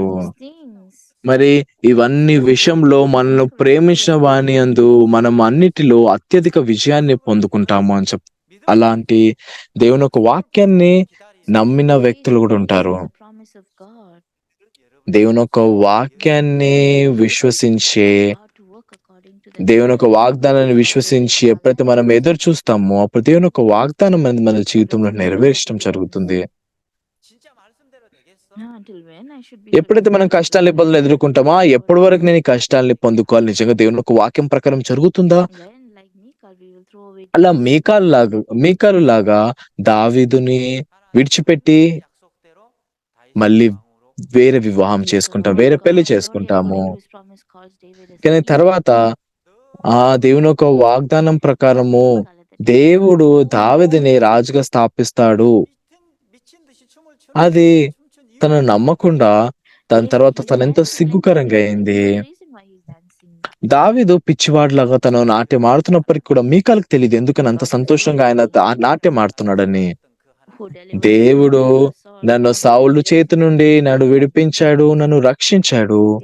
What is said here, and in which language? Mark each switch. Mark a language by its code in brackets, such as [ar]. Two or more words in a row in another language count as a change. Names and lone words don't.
[te] మరి ఇవన్నీ విషయంలో మనల్ని ప్రేమించిన వాని యందు మనం అన్నిటిలో అత్యధిక విజయాన్ని పొందుకుంటాము అని అలాంటి దేవుని ఒక వాక్యాన్ని నమ్మిన వ్యక్తులు కూడా ఉంటారు. దేవుని ఒక వాక్యాన్ని విశ్వసించే, దేవుని ఒక వాగ్దానాన్ని విశ్వసించి ఎప్పుడైతే మనం ఎదురు చూస్తామో, అప్పుడు దేవుని ఒక వాగ్దానం అనేది మన జీవితంలో నెరవేర్చడం జరుగుతుంది. [ko] 진짜 말씀대로 되겠어? [te] ఎప్పుడైతే మనం కష్టాలు, ఇబ్బందులు ఎదుర్కొంటామో, ఎప్పటి వరకు నేను ఈ కష్టాలని పొందుకోవాలి, నిజంగా దేవుని ఒక వాక్యం ప్రకారం జరుగుతుందా? అలా మీకాలు లాగా దావీదుని విడిచిపెట్టి [ko] 약속대로 [te] మళ్ళీ వేరే వివాహం చేసుకుంటాం, వేరే పెళ్లి చేసుకుంటాము. కానీ తర్వాత దేవుని ఒక వాగ్దానం ప్రకారము దేవుడు దావీదుని రాజుగా స్థాపిస్తాడు. [ko] 미친 듯이 춤을 [te] అది [ko] 춤춘 [te] తను నమ్మకుండా దాని తర్వాత తను ఎంతో సిగ్గుకరంగా అయింది. దావీదు పిచ్చివాడిలాగా తను నాట్యం ఆడుతున్నప్పటికీ కూడా మీకాలకు తెలియదు ఎందుకని అంత సంతోషంగా ఆయన నాట్యం ఆడుతున్నాడని. దేవుడు నన్ను సౌలు చేతి నుండి నన్ను విడిపించాడు, నన్ను రక్షించాడు.